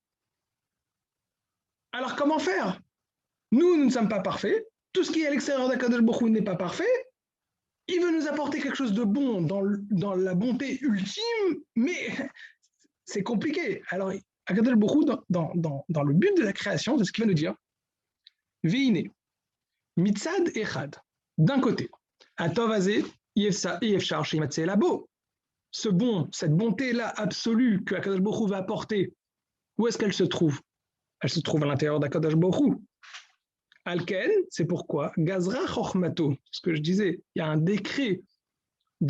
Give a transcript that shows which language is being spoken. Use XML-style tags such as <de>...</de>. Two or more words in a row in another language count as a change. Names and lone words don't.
<fr>Alors, comment faire? Nous ne sommes pas parfaits. Tout ce qui est à l'extérieur d'Akadosh Baruch Hu n'est pas parfait. Il veut nous apporter quelque chose de bon dans la bonté ultime, mais c'est compliqué. Alors, Akadosh Baruch Hu, dans le but de la création, c'est ce qu'il va nous dire.</fr> <he>והנה, מצד אחד,</he> <fr>d'un côté,</fr> <he>הטוב הזה, אפשר שימצא לבוא,</he> <fr>cette bonté-là absolue que Akadosh Baruch Hu va apporter, Où est-ce qu'elle se trouve? Elle se trouve à l'intérieur d'Akadosh Baruch Hu.</fr> <he>Alken,</he> <fr>c'est pourquoi</fr> <he>גזרה חכמתו,</he> <fr>ce que je disais, il y a un décret de</fr>